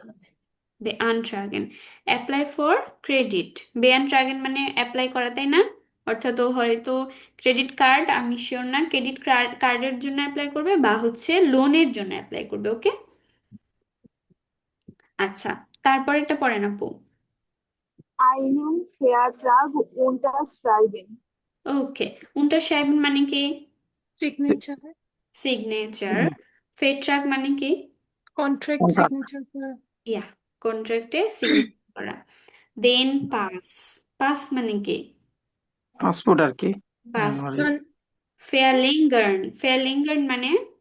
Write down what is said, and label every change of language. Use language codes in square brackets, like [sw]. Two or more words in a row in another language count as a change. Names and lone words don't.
[bn] বেআনট্রাগেন, [en] apply for credit. [bn] বেআনট্রাগেন মানে অ্যাপ্লাই করা, তাই না? অর্থাৎ ও হয়তো [en] credit card, [bn] আমি শিওর না, [en] credit card's [bn] জন্য অ্যাপ্লাই করবে বা হচ্ছে লোনের জন্য অ্যাপ্লাই করবে, ওকে। আচ্ছা, তারপরেরটা পড়েন আপু। [de] Einen Vertrag unterschreiben. [bn] ওকে, unterschreiben মানে কি? সিগনেচার। সিগনেচার। ফেট্রাক মানে কি? [en] contract signature [bn] করা। ইয়া, কন্ট্রাক্টে সিগনেচার করা। দেন পাস, পাস মানে কি? পাসপোর্ট আর কি। পাস। মানে ফেয়ারলিঙ্গার্ন, ফেয়ারলিঙ্গার্ন মানে